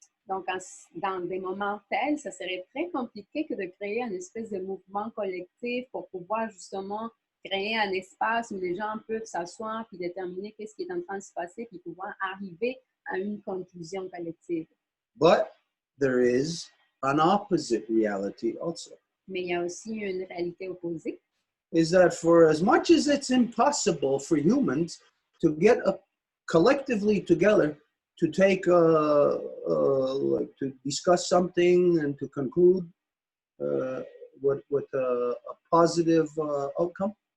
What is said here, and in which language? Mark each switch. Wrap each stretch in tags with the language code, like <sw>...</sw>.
<fr>Donc, dans des moments tels, ça serait très compliqué que de créer une espèce de mouvement collectif pour pouvoir justement créer un espace où les gens peuvent s'asseoir puis déterminer qu'est-ce qui est en train de se passer puis pouvoir arriver à une conclusion collective.</fr> <en>But there is an opposite reality also.</en> <fr>Mais il y a aussi une réalité opposée.</fr> <en>Is that for as much as it's impossible for humans to get collectively together to take like to discuss something and to conclude with a positive outcome.</en>